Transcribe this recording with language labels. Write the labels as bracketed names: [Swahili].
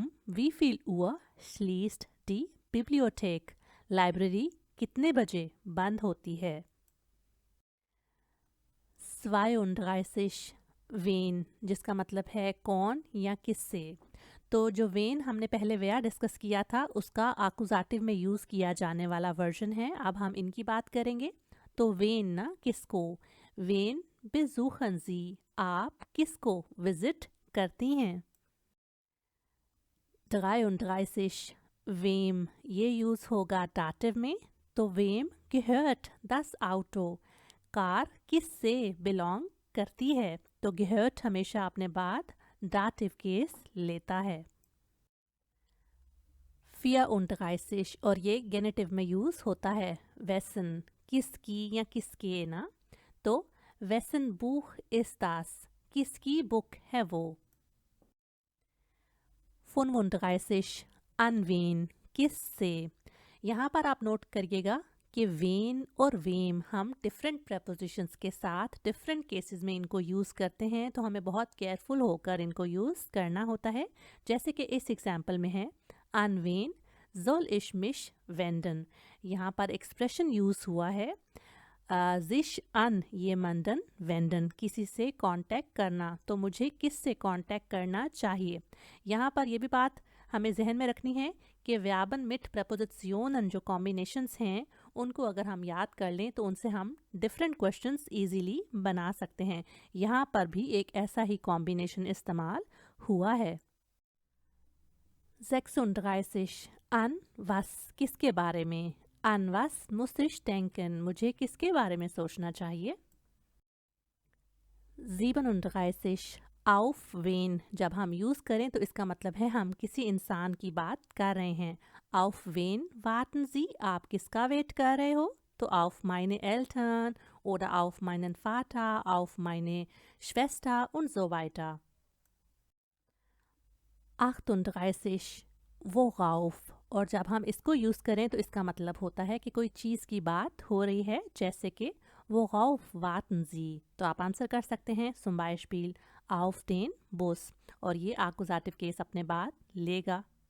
[German] Wie viel Uhr schließt die Bibliothek? [Hindi] Library कितने बजे बंद होती है? 32. Wen, जिसका मतलब है कौन या किससे। तो जो वेन हमने पहले वेयर डिस्कस किया था उसका आकुजाटिव में यूज़ किया जाने वाला वर्जन है। अब हम इनकी बात करेंगे। तो वेन ना किसको, वेन [German] besuchen Sie, [Hindi] आप किसको विजिट करती हैं। 33. Wem, ये यूज़ होगा डाटिव में, तो वेम [German] gehört das Auto, [Hindi] कार किससे बिलोंग करती है, तो gehört हमेशा अपने बाद डाटिव केस लेता है। 34. और ये गेनेटिव में यूज़ होता है। wessen, किसकी या किसके ना, तो [German] wessen Buch ist das, [Hindi] किसकी बुक है वो। 35. [German] an wen, किससे। [Hindi] यहाँ पर आप नोट करिएगा कि वेन और वेम हम डिफरेंट प्रपोजिशंस के साथ डिफरेंट केसेस में इनको यूज़ करते हैं, तो हमें बहुत केयरफुल होकर इनको यूज़ करना होता है। जैसे कि इस एग्जाम्पल में है [German] an wen soll ich mich wenden, [Hindi] यहाँ पर एक्सप्रेशन यूज़ हुआ है [German] sich an jemanden wenden, [Hindi] किसी से कांटेक्ट करना, तो मुझे किस से कांटेक्ट करना चाहिए। यहाँ पर ये भी बात हमें जहन में रखनी है कि व्यापन मिट प्रपोजिशनन जो कॉम्बिनेशंस हैं उनको अगर हम याद कर लें तो उनसे हम डिफरेंट क्वेश्चंस इजीली बना सकते हैं। यहाँ पर भी एक ऐसा ही कॉम्बिनेशन इस्तेमाल हुआ है। 36 an was किसके बारे में, [German] an was muss ich denken [Hindi] मुझे किसके बारे में सोचना चाहिए। 37 [German] auf wen [Hindi] जब हम यूज़ करें तो इसका मतलब है हम किसी इंसान की बात कर रहे हैं। [German] auf wen warten Sie [Hindi] आप किसका वेट कर रहे हो, तो [German] auf meine Eltern oder auf meinen Vater, auf meine Schwester und so weiter। [Hindi] 38 worauf और जब हम इसको यूज़ करें तो इसका मतलब होता है कि कोई चीज़ की बात हो रही है, जैसे कि [German] worauf warten Sie, [Hindi] तो आप आंसर कर सकते हैं [German] zum Beispiel auf den Bus [Hindi] और ये आकुजाटिव केस अपने बाद लेगा।